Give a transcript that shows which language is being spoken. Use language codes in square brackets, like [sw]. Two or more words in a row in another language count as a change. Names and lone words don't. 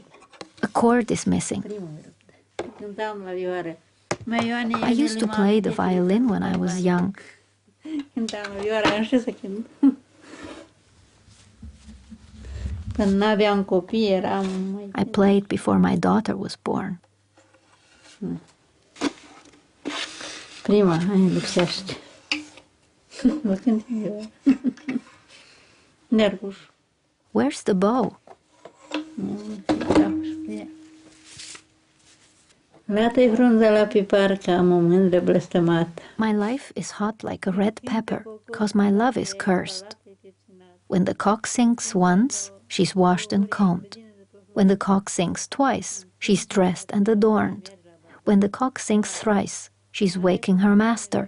[en] A cord is missing. [ro] Cântam la vioară. [en] I used to play the violin when I was young. [ro] Cântam la vioară, nu știu să cânt. Când n-aveam copii, eram... [en] I played before my daughter was born. [ro] Prima, hai, lipsește. Mă cânt eu. Nerguș. [en] Where's the bow? [ro] Lată-i frunza la pipar că am o mândră blăstămată. [en] My life is hot like a red pepper, 'cause my love is cursed. When the cock sings once, she's washed and combed. When the cock sings twice, she's dressed and adorned. When the cock sings thrice, she's waking her master.